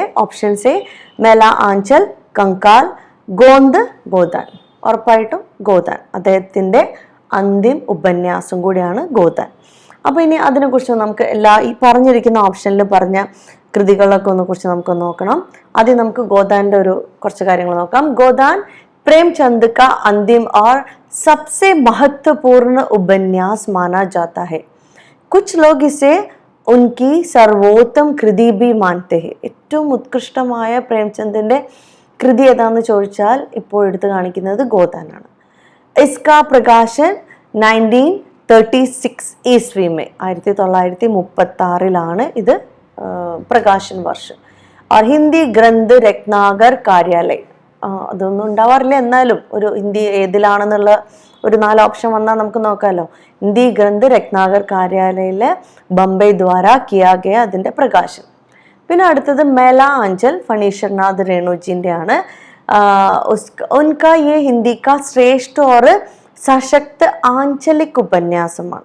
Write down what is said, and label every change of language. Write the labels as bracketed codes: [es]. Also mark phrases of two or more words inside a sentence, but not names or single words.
[ml] ഓപ്ഷൻസ് എ മേല ആഞ്ചൽ, കങ്കാൽ, ഗോന്ത്, ഗോദാൻ. ഉറപ്പായിട്ടും ഗോദാൻ, അദ്ദേഹത്തിൻ്റെ അന്തിം ഉപന്യാസം കൂടിയാണ് ഗോദാൻ. അപ്പോൾ ഇനി അതിനെക്കുറിച്ച് നമുക്ക് ഈ പറഞ്ഞിരിക്കുന്ന ഓപ്ഷനിൽ പറഞ്ഞ കൃതികളൊക്കെ കുറിച്ച് നമുക്ക് നോക്കണം. ആദ്യം നമുക്ക് ഗോദാൻ്റെ കുറച്ച് കാര്യങ്ങൾ നോക്കാം. [hi] ഗോദാൻ प्रेमचंद का अंतिम और सबसे महत्वपूर्ण उपन्यास माना जाता है. कुछ लोग इसे उनकी सर्वोत्तम कृति भी मानते हैं. [ml] ഏറ്റവും ഉത്കൃഷ്ടമായ പ്രേംചന്ദിന്റെ കൃതി ഏതാണെന്ന് ചോദിച്ചാൽ ഇപ്പോൾ എടുത്തു കാണിക്കുന്നത് ഗോദാനാണ്. [hi] इसका प्रकाशन 1936 ईस्वी में 1936 [ml] ഇത് പ്രകാശൻ വർഷം. [hi] और हिंदी ग्रंथ रत्नाकर कार्यालय, [ml] അതൊന്നും ഉണ്ടാവാറില്ല, എന്നാലും ഒരു ഹിന്ദി ഏതിലാണെന്നുള്ള ഒരു 4 ഓപ്ഷൻ വന്നാൽ നമുക്ക് നോക്കാമല്ലോ. ഹിന്ദി ഗ്രന്ഥ രത്നാകർ കാര്യാലയിലെ ബംബൈ [hi] द्वारा किया गया [ml] അതിൻ്റെ പ്രകാശൻ. പിന്നെ അടുത്തത് മേല ആഞ്ചൽ ഫണീശ്വർനാഥ് രേണുജിൻ്റെ ആണ്. [hi] उनका ये हिंदी का श्रेष्ठ और सशक्त आंचलिक ഉപന്യാസമാണ്.